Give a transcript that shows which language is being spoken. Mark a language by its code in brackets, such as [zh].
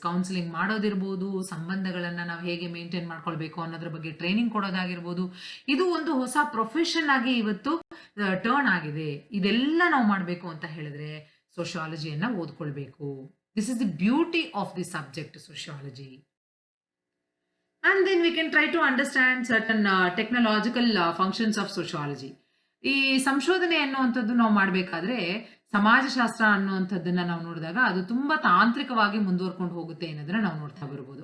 [kn] Counselling ಮಾಡೋದಿರ್ಬೋದು, ಸಂಬಂಧಗಳನ್ನ ನಾವು ಹೇಗೆ maintain ಮಾಡ್ಕೊಳ್ಬೇಕು ಅನ್ನೋದ್ರ ಬಗ್ಗೆ ಟ್ರೈನಿಂಗ್ ಕೊಡೋದಾಗಿರ್ಬೋದು, ಇದು ಒಂದು ಹೊಸ ಪ್ರೊಫೆಷನ್ ಆಗಿ ಇವತ್ತು ಟರ್ನ್ ಆಗಿದೆ. ಇದೆಲ್ಲ ನಾವು ಮಾಡಬೇಕು ಅಂತ ಹೇಳಿದ್ರೆ ಸೋಶಿಯಾಲಜಿಯನ್ನ ಓದ್ಕೊಳ್ಬೇಕು. [en] This is the beauty of the subject sociology. And then we can try to understand certain technological functions of sociology. [kn] ಈ ಸಂಶೋಧನೆ ಅನ್ನುವಂಥದ್ದು ನಾವು ಮಾಡಬೇಕಾದ್ರೆ ಸಮಾಜಶಾಸ್ತ್ರ ಅನ್ನುವಂಥದ್ದನ್ನ ನಾವು ನೋಡಿದಾಗ ಅದು ತುಂಬಾ ತಾಂತ್ರಿಕವಾಗಿ ಮುಂದುವರ್ಕೊಂಡು ಹೋಗುತ್ತೆ ಅನ್ನೋದನ್ನ ನಾವು ನೋಡ್ತಾ ಬರ್ಬೋದು.